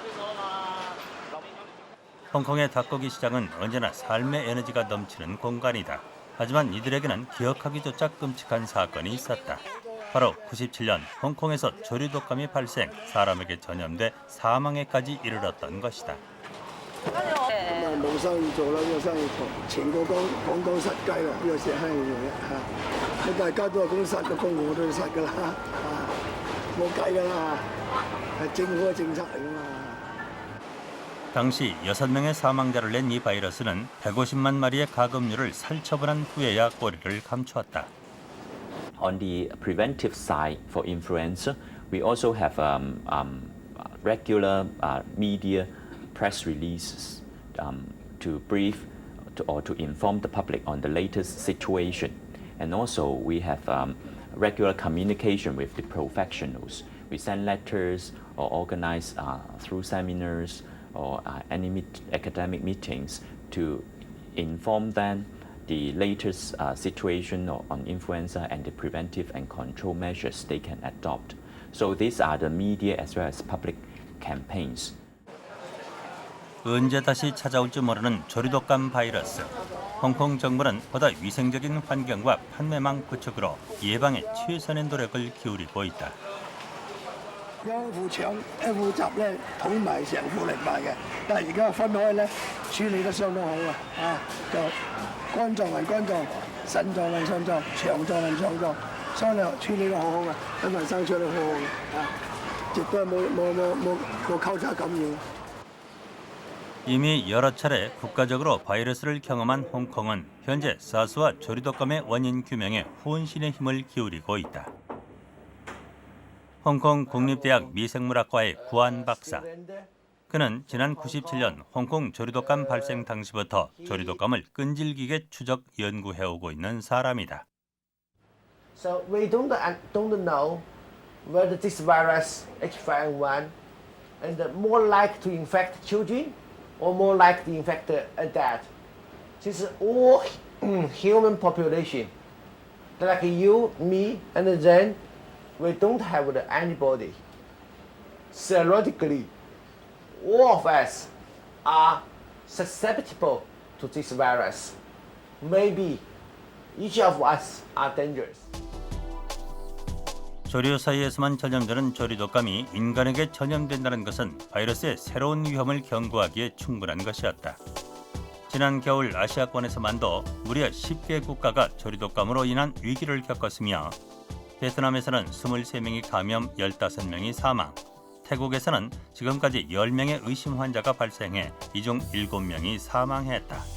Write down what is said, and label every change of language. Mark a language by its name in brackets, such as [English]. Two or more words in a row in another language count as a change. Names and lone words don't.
[Korean] 홍콩의 닭고기 시장은 언제나 삶의 에너지가 넘치는 공간이다. 하지만 이들에게는 기억하기조차 끔찍한 사건이 있었다. 바로 97년 홍콩에서 조류독감이 발생, 사람에게 전염돼 사망에까지 이르렀던 것이다. [Cantonese] 冇生意做啦，呢個生意全個廣東失雞啦，呢個石坑嚟嘅嚇，大家都係咁殺個工，我都要殺㗎啦，冇計㗎啦，係政府嘅政策嚟㗎嘛。 [Korean] 당시 6명의 사망자를 낸 이 바이러스는 150만 마리의 가금류를 살처분한 후에야 꼬리를 감추었다. [English] On the preventive side for influenza, we also have regular media press releases to brief or to inform the public on the latest situation. And also we have regular communication with the professionals. We send letters or organize through seminars or any academic meetings to inform them the latest situation on influenza and the preventive and control measures they can adopt. So these are the media as well as public campaigns. [Korean] 언제 다시 찾아올지 모르는 조류독감 바이러스. 홍콩 정부는 보다 위생적인 환경과 판매망 구축으로 예방에 최선의 노력을 기울이고 있다. [Cantonese] 一副腸一副汁咧，統埋成副嚟賣嘅。但係而家分開咧，處理得相當好啊！就肝臟係肝臟，腎臟係腎臟，腸臟係腸臟，所以處理得好好嘅，因為生出嚟好好嘅啊，絕對冇交叉感染。 [Korean] 이미 여러 차례 국가적으로 바이러스를 경험한 홍콩은 현재 사스와 조류독감의 원인 규명에 혼신의 힘을 기울이고 있다. 홍콩 국립대학 미생물학과의 구한 박사. 그는 지난 97년 홍콩 조류독감 발생 당시부터 조류독감을 끈질기게 추적 연구해오고 있는 사람이다. [English] So we don't know whether this virus H5N1 and more likely to infect children or more likely to infect adults. This is all human population. Like you, me, and then we don't have the antibody. Theoretically, all of us are susceptible to this virus. Maybe each of us are dangerous. [Korean] 조류 사이에서만 전염되는 조류독감이 인간에게 전염된다는 것은 바이러스의 새로운 위험을 경고하기에 충분한 것이었다. 지난 겨울 아시아권에서만도 무려 10개 국가가 조류독감으로 인한 위기를 겪었으며 베트남에서는 23명이 감염, 15명이 사망, 태국에서는 지금까지 10명의 의심 환자가 발생해 이 중 7명이 사망했다.